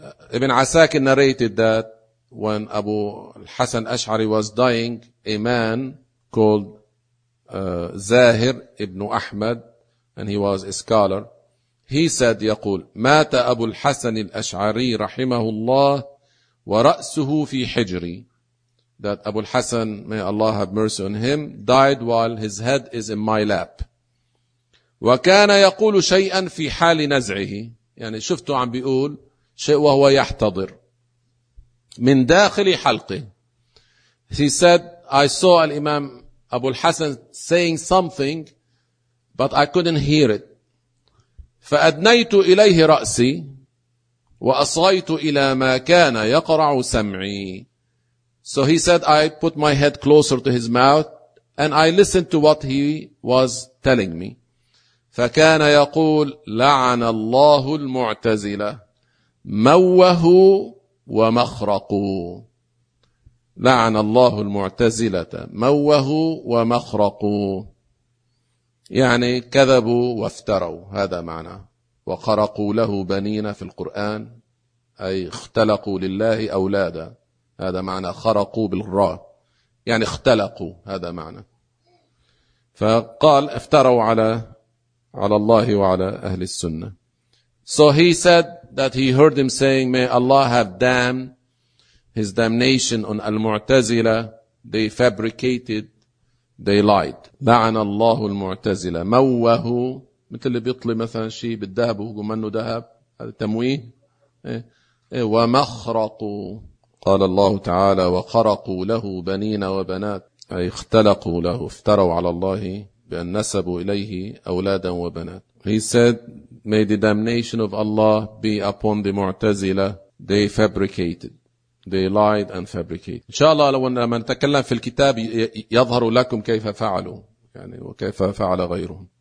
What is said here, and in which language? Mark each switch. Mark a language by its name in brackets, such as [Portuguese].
[English] ابن عساكر narrated that when أبو الحسن أشعري was dying, a man called زاهر ابن أحمد and he was a scholar, he said, [Arabic] يقول مات أبو الحسن الأشعري رحمه الله ورأسه في حجري. [English] That Abu al-Hasan, may Allah have mercy on him, died while his head is in my lap. [Arabic] وكان يقول شيئا في حال نزعه. يعني شفته عم بيقول شيء وهو يحتضر من داخل حلقه. [English] He said, I saw al-Imam Abu al-Hasan saying something, but I couldn't hear it. [Arabic] فأدنيت إليه رأسي وأصغيت إلى ما كان يقرع سمعي. [English] So he said, I put my head closer to his mouth and I listened to what he was telling me. [Arabic] فكان يقول لعن الله المعتزلة موه ومخرقوا. لعن الله المعتزلة موه ومخرقوا، يعني كذبوا وافتروا، هذا معنى. وخرقوا له بنين في القرآن أي اختلقوا لله أولادا، هذا معنى خرقوا بالراء، يعني اختلقوا، هذا معنى. فقال افتروا على الله وعلى أهل السنة. [English] So he said that he heard him saying, may Allah have damned his damnation on المعتزلة. They fabricated, they lied. [Arabic] لعن الله المعتزلة موه، مثل اللي بيطلي مثلا شيء بالذهب وهو منه ذهب، هذا تمويه. ومخرقوا، قال الله تعالى وخرقوا له بنين وبنات، أي اختلقوا له، افتروا على الله بأن نسبوا إليه أولادا وبنات. [English] He said, may the damnation of Allah be upon the Mu'tazila. They fabricated. They lied and fabricated. [Arabic] إن شاء الله لو أننا نتكلم في الكتاب يظهر لكم كيف فعلوا، يعني وكيف فعل غيرهم.